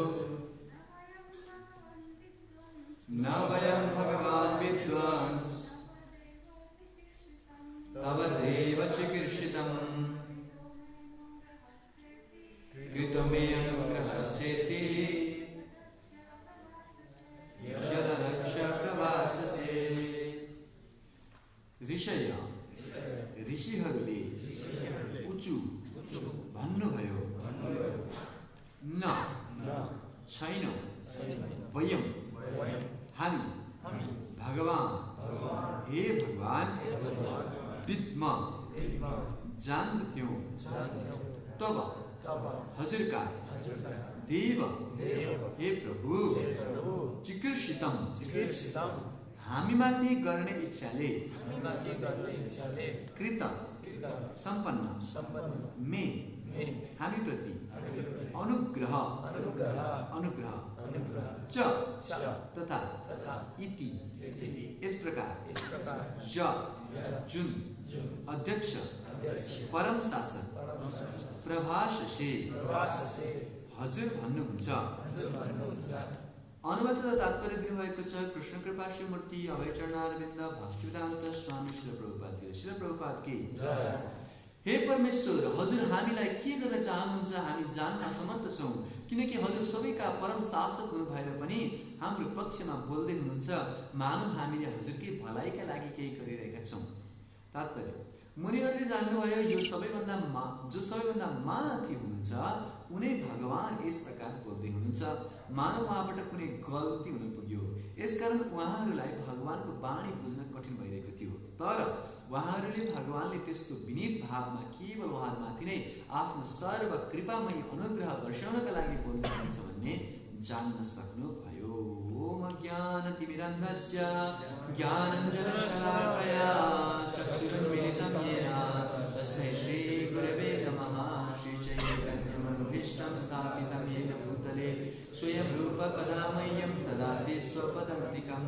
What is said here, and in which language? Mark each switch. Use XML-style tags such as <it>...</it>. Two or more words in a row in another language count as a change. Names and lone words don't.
<sa>न वयं भगवान् विद्वांस तव देव चिकीर्षितं कृतो मे अनुग्रहश्चेति यदध्यक्ष प्रवाससे</sa> <ne>ऋषिहरूले ऊचु भन्नुभयो न छैन वयं हामी भगवान् हे भगवान् विद्म जान्दथ्यौं तब हजुरका देव हे प्रभु चिकीर्षितं हामीमाथि गर्ने इच्छाले कृत सम्पन्न मे हामी प्रति अनुग्रह च तथा इति</ne> <hi>इस प्रकार</hi> <ne>जुन अध्यक्ष परम शासक प्रभाससे हजुर भन्नुहुन्छ। अनुवाद तात्पर्य दिनुभएको छ कृष्ण कृपा श्रीमूर्ति अभय चरणारविन्द भक्तिवेदान्त स्वामी श्रील प्रभुपाद की हे परमेश्वर, हजुर हामीलाई के गर्न चाहनुहुन्छ हामी जान्न असमर्थ छौं, किनकि हजुर सबैका परम शासक हुनु भएर पनि हाम्रो पक्षमा बोल्दै हुनुहुन्छ। मानव हामीले हजुरकै भलाइका लागि केही गरिरहेका छौं। तात्पर्य मुनिहरूले जान्नुभयो यो सबैभन्दा जो सबैभन्दा माथि हुनुहुन्छ उनै भगवान यस प्रकार बोल्दै हुनुहुन्छ। मानव उहाँबाट कुनै गल्ती हुन पुग्यो, यसकारण उहाँहरूलाई भगवानको वाणी बुझ्न कठिन भइरहेको थियो। तर उहाँहरूले भगवानले त्यस्तो विनीत भावमा केवल उहाँमाथि नै आफ्नो सर्व कृपामय अनुग्रह वर्षाउनका लागि बोल्दै हुनुहुन्छ भन्ने जान्न सक्नु भयो।</ne> <sa>ओम ज्ञानतिमिरन्धस्य ज्ञानञ्जनशलाकया चक्षुरुन्मीलितं येन तस्मै श्रीगुरवे नमः। श्रीचैतन्यमनुभीष्टं स्थापितं येन भूतले स्वयं रूप कदा मह्यं ददाति स्वपदान्तिकं।</sa>